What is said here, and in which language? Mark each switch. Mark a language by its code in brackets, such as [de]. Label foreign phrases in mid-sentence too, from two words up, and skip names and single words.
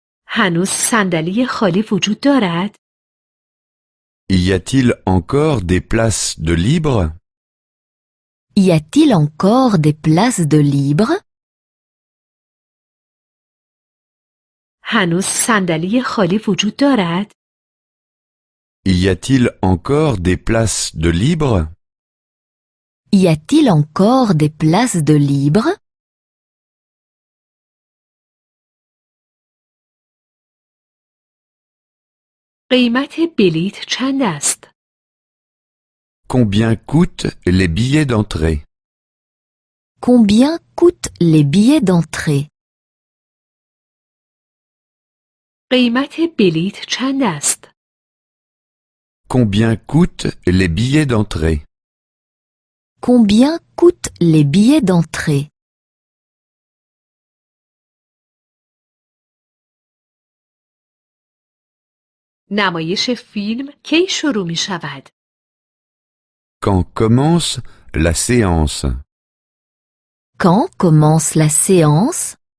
[fa] هنوز صندلی خالی وجود دارد؟ [fr] Y a-t-il encore des places de libre? Y a-t-il encore des places de libre? [fa] هنوز صندلی خالی وجود دارد؟ [fr] Y a-t-il encore des places de libre? Y a-t-il encore des places de libre? [fa] قیمت بلیت چند است؟ [fr] Combien coûtent les billets d'entrée? Combien coûtent les billets d'entrée? [fa] قیمت بلیت چند است؟ [fr] Combien coûtent les billets d'entrée? Combien coûtent les billets d'entrée? [fa] نمایش فیلم کی شروع می شود؟ [fr] Quand commence la séance? Quand commence la séance?